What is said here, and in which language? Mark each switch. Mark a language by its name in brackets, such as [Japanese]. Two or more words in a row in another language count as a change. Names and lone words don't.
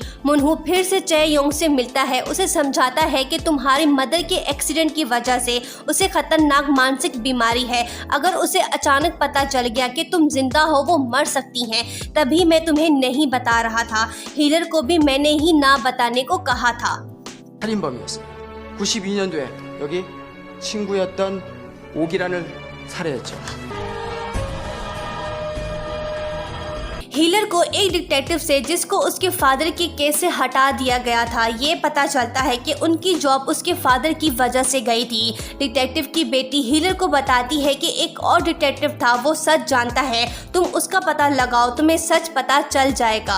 [Hindi] मुनहू फिर से चै योंग से मिलता है, उसे समझाता है कि तुम्हारी मदर के एक्सीडेंट की वजह से उसे खतरनाक मानसिक बीमारी है। अगर उसे अचानक पता चल गया कि तुम जिंदा हो, वो मर सकती हैं। तभी मैं तुम्हें नहीं बता रहा था। हीलर को भी मैंने ही ना बताने को कहा था। [Korean] 살인범이었어요. 92년도에 여기 친구였던 옥이란을 살해했죠. [Hindi] हीलर को एक डिटेक्टिव से, जिसको उसके फादर के केस से हटा दिया गया था, ये पता चलता है कि उनकी जॉब उसके फादर की वजह से गई थी। डिटेक्टिव की बेटी हीलर को बताती है कि एक और डिटेक्टिव था, वो सच जानता है, तुम उसका पता लगाओ, तुम्हें सच पता चल जाएगा।